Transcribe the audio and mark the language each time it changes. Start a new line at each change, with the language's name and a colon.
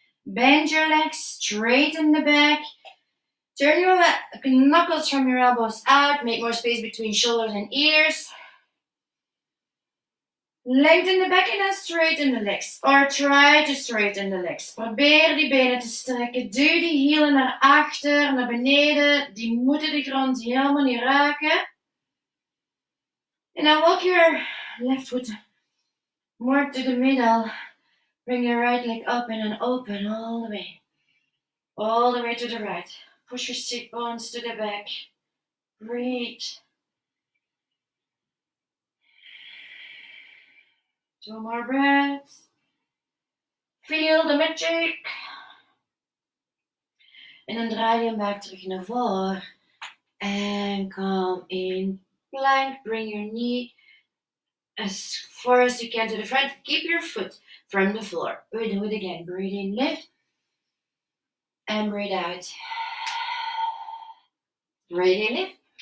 English: Bend your legs, straighten the back. Turn your knuckles from your elbows out. Make more space between shoulders and ears. Lengthen the back en dan straighten de legs. Or try to straighten the legs.
Dutch: Probeer die benen te strekken. Duw die hielen naar achter, naar beneden. Die moeten de grond helemaal niet raken.
English: And then walk your left foot more to the middle. Bring your right leg up and then open all the way. All the way to the right. Push your sit bones to the back. Breathe. 2 more breaths. Feel the magic.
Dutch: En dan draai je hem buik terug naar voren.
English: And come in plank. Bring your knee as far as you can to the front. Keep your foot from the floor. We do it again. Breathe in, lift. And breathe out. Breathe in, lift.